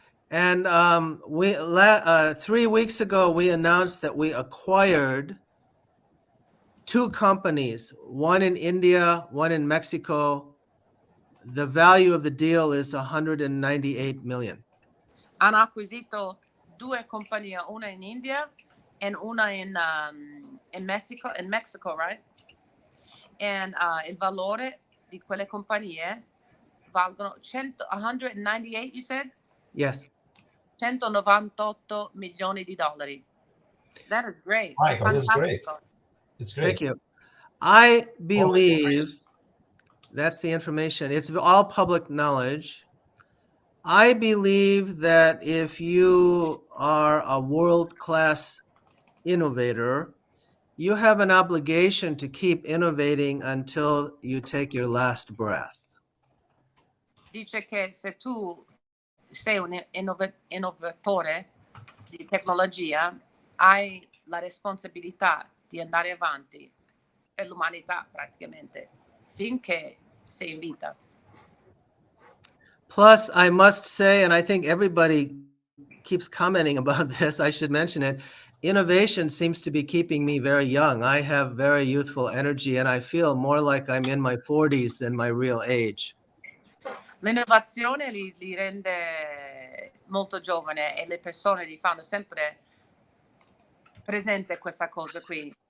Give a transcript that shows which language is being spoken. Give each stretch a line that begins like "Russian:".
English: And 3 weeks ago, we announced that we acquired 2 companies, one in India, one in Mexico. The value of the deal is $198 million.
Italian: Hanno acquisito 2 compagnie, una in India e una in Mexico,
English: right? And
Italian: il valore di quelle compagnie valgono 198,
English: you said? Yes.
Italian: 198 milioni di dollari.
English: That is great. Michael, this is great.
Italian: Fantastico.
English: It's great. Thank you. I believe that's the information. It's all public knowledge. I believe that if you are a world-class innovator, you have an obligation to keep innovating until you take your last breath.
Italian: Dice che se tu sei un innovatore di tecnologia, hai la responsabilità di andare avanti per l'umanità praticamente, finché sei in vita.
English: Plus, I must say, and I think everybody keeps commenting about this, I should mention it, innovation seems to be keeping me very young. I have very youthful energy and I feel more like I'm in my 40s than my real age.
Italian: L'innovazione li rende molto giovane e le persone gli fanno sempre presente questa cosa qui.